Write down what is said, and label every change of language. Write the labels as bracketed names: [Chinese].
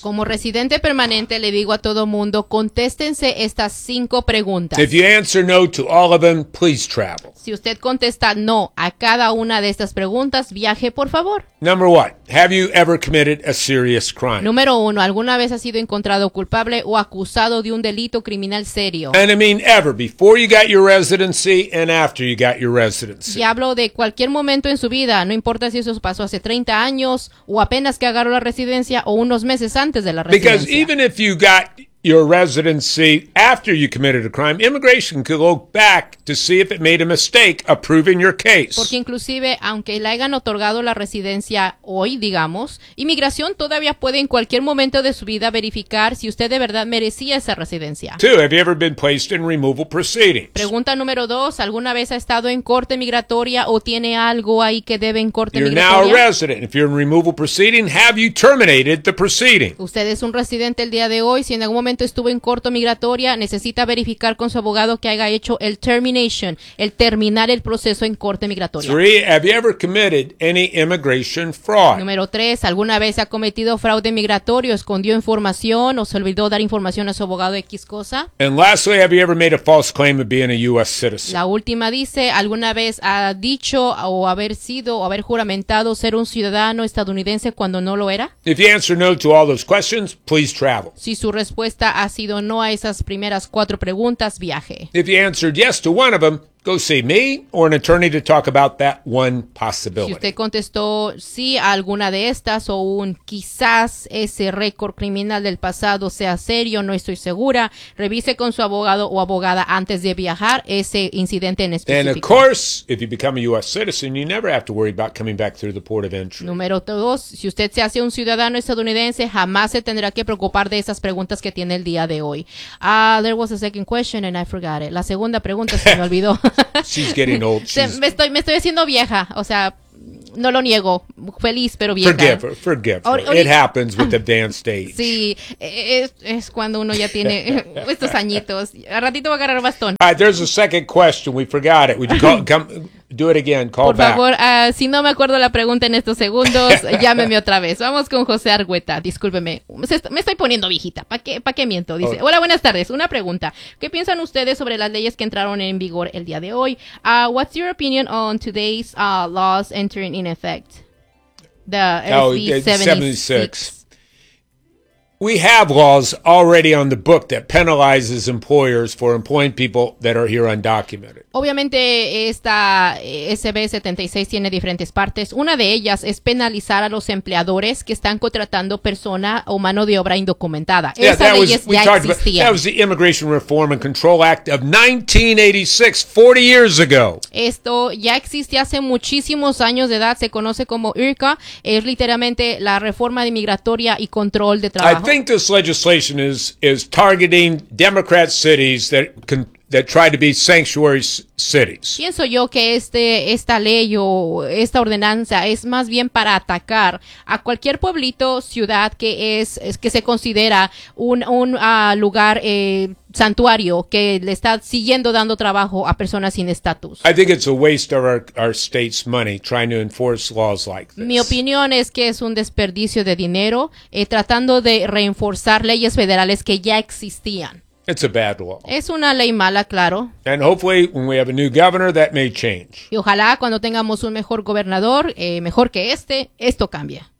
[Spanish] Como residente permanente, le digo a todo mundo, contéstense estas 5 preguntas. [English] If you answer no to all of them, please travel. [Spanish] Si usted contesta no a cada una de estas preguntas, viaje, por favor. [English] Number 1, have you ever committed a serious crime? [Spanish] Número 1, ¿alguna vez ha sido encontrado culpable o acusado de un delito criminal serio? [English] And I mean ever, before you got your residency and after you got your residency. [Spanish] Y hablo de cualquier momento en su vida, no importa si eso pasó hace 30 años o apenas que agarró la residencia o unos meses antes de la residencia. [English] Because even if you got your residency after you committed a crime, immigration could look back to see if it made a mistake approving your case. [Spanish] Porque inclusive, aunque le hayan otorgado la residencia hoy, digamos, inmigración todavía puede en cualquier momento de su vida verificar si usted de verdad merecía esa residencia. [English] 2, have you ever been placed in removal proceedings? [Spanish] Pregunta número 2, ¿alguna vez ha estado en corte migratoria o tiene algo ahí que debe en corte [English] you're [Spanish] migratoria? [English] You're now a resident. If you're in removal proceeding, have you terminated the proceeding? [Spanish] Usted es un residente el día de hoy, si en algún momento estuvo en corte migratoria, necesita verificar con su abogado que haya hecho el termination, el terminar el proceso en corte migratoria. [English] 3, have you ever committed any immigration fraud? [Spanish] Número 3, ¿alguna vez ha cometido fraude migratorio, escondió información o se olvidó dar información a su abogado de X cosa? [English] And lastly, have you ever made a false claim of being a U.S. citizen? [Spanish] La última dice, ¿alguna vez ha dicho o haber sido o haber juramentado ser un ciudadano estadounidense cuando no lo era? [English] If you answer no to all those questions, please travel. [Spanish] Si su respuesta ha sido no a esas primeras 4 preguntas, viaje. [English] If you answered yes to one of them, go see me or an attorney to talk about that one possibility. [Spanish] Si usted contestó sí a alguna de estas o un quizás ese récord criminal del pasado sea serio, no estoy segura, revise con su abogado o abogada antes de viajar ese incidente en específico. [English] And of course, if you become a U.S. citizen, you never have to worry about coming back through the port of entry. [Spanish] Número 2, si usted se hace un ciudadano estadounidense, jamás se tendrá que preocupar de esas preguntas que tiene el día de hoy. [English] There was a second question and I forgot it. [Spanish] La segunda pregunta se me olvidó. [English] She's getting old. [Spanish] Me estoy haciendo vieja. O sea, no lo niego. Feliz, pero vieja. [English] Forgive her. Forgive her. It happens with advanced age. [Spanish] Sí, es cuando uno ya tiene estos añitos. A ratito va a agarrar bastón. [English] All right, there's a second question. We forgot it. Would you come do it again? Call [Spanish] Por favor, [English] back. [Spanish] Si no me acuerdo la pregunta en estos segundos, llámeme otra vez. Vamos con José Argüeta. Discúlpeme. Me estoy poniendo viejita. ¿Para qué miento? Dice, hola, buenas tardes. Una pregunta. ¿Qué piensan ustedes sobre las leyes que entraron en vigor el día de hoy? [English] What's your opinion on today's laws entering in effect? SB 76. We have laws already on the book that penalizes employers for employing people that are here undocumented. [Spanish] Obviamente, esta SB 76 tiene diferentes partes. Una de ellas es penalizar a los empleadores que están contratando persona o mano de obra indocumentada. Yeah, esa ley ya existía. [English] That was the Immigration Reform and Control Act of 1986, 40 years ago. [Spanish] Esto ya existe hace muchísimos años de edad. Se conoce como IRCA. Es literalmente la reforma de migratoria y control de trabajo. [English] I think this legislation is targeting Democrat cities that try to be sanctuary cities. [Spanish] Pienso yo que esta ley o esta ordenanza es más bien para atacar a cualquier pueblito, ciudad que se considera un lugar santuario que le está siguiendo dando trabajo a personas sin estatus. [English] I think it's a waste of our state's money trying to enforce laws like this. [Spanish] Mi opinión es que es un desperdicio de dinero tratando de reenforzar leyes federales que ya existían. [English] It's a bad law. [Spanish] Es una ley mala, claro. [English] And hopefully when we have a new governor that may change. [Spanish] Y ojalá cuando tengamos un mejor gobernador, mejor que esto cambie.